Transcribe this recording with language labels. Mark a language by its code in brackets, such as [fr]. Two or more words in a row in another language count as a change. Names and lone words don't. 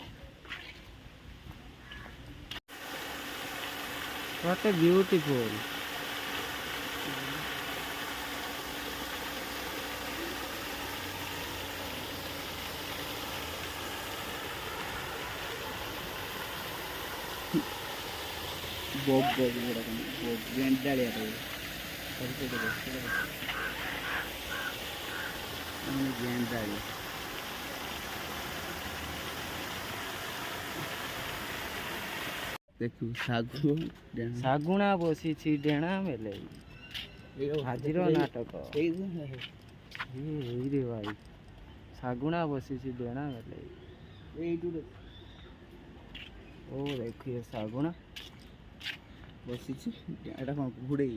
[en] What a beautiful. बोब बोब गेंडाळी गेंडाळी देखू [or] ଶାଗୁଣା ବସିଛି ଡେଣା ବେଲେ ଆଜିର ନାଟକ। ଏଇରେ ଭାଇ ଶାଗୁଣା ବସିଛି ଡେଣା ବେଲେ। ଓ ଦେଖିଏ ଶାଗୁଣା ବସିଛି ଏଇଟା କ'ଣ ଘୋଡ଼େଇ